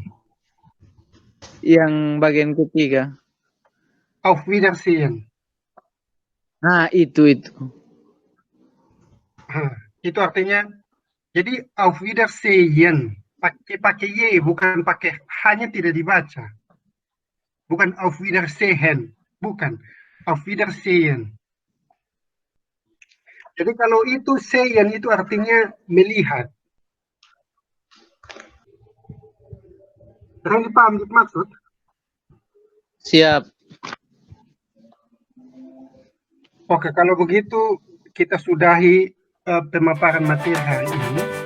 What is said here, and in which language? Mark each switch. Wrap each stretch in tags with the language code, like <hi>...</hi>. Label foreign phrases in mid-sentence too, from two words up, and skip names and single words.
<id>Yang bagian ketiga.</id> <de>Auf Wiedersehen.</de> <id>Nah, itu. Itu artinya, jadi</id> <de>auf Wiedersehen.</de> <id>Pakai Y, bukan pakai hanya tidak dibaca. Bukan</id> <de>auf Wiedersehen.</de> <id>Bukan.</id> <de>Auf Wiedersehen.</de> <id>Jadi kalau itu sehen itu artinya melihat. Terang dipaham maksud? Siap. Oke, kalau begitu kita sudahi pemaparan materi hari ini.</id>